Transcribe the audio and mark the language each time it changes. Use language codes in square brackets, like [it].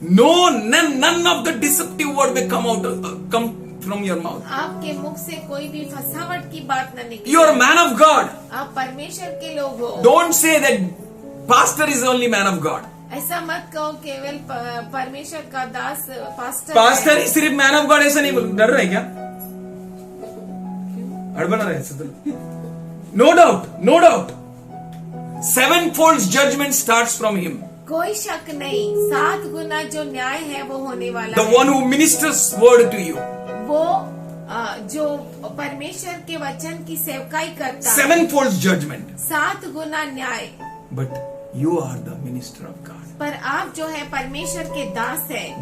[en] No, none of the deceptive word may come from your mouth. [hi] आपके मुख से कोई भी फसावट की बात न निकले। [en] You are a man of God. [hi] आप परमेश्वर के लोग हो। [en] Don't say that pastor is only man of God. [hi] ऐसा मत कहो केवल परमेश्वर का दास पास्टर पास्टर है। ही सिर्फ मैन ऑफ गॉड ऐसा नहीं बोल. डर रहा है क्या? हड़बड़ा रहा है. [en] No doubt, no doubt. Sevenfold judgment starts from him. [hi] कोई शक नहीं, 7 गुना जो न्याय है वो होने वाला [en] The [hi] है। [en] one who ministers word to you. [hi] वो जो परमेश्वर के वचन की सेवकाई करता है, [en] Sevenfold judgment. [hi] 7 गुना न्याय। [en] But you are the minister of God. [hi] पर आप जो है परमेश्वर के दास है।